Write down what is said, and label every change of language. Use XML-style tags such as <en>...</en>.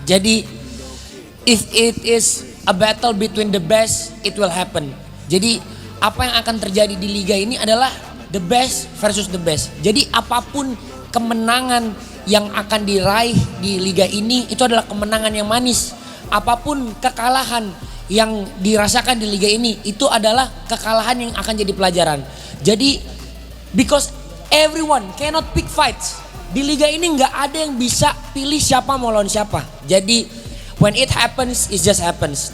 <id>Jadi</id> <en>if it is a battle between the best, it will happen.</en> <id>Jadi apa yang akan terjadi di liga ini adalah</id> <en>the best versus the best.</en> <id>Jadi apapun kemenangan yang akan diraih di liga ini itu adalah kemenangan yang manis. Apapun kekalahan yang dirasakan di liga ini itu adalah kekalahan yang akan jadi pelajaran. Jadi</id> <en>because everyone cannot pick fights.</en> <id>Di liga ini nggak ada yang bisa pilih siapa mau lawan siapa. Jadi</id> <en>when it happens, it just happens.</en>